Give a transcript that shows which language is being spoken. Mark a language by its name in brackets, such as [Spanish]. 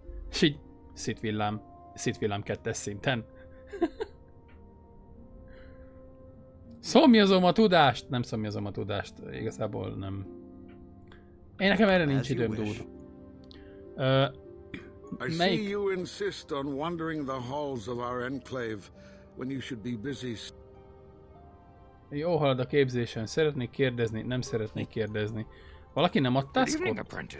[Hungarian] És így Sith-villám 2. szinten. Szomjazom a tudást! Nem szomjazom a tudást, igazából nem. Én nekem erre nincs időm, dude. [English] I see you insist on wandering the halls of our enclave when you should be busy. [Hungarian] Jó halad a képzésen. Szeretnék kérdezni, nem szeretnék kérdezni. Valaki nem ad taskot?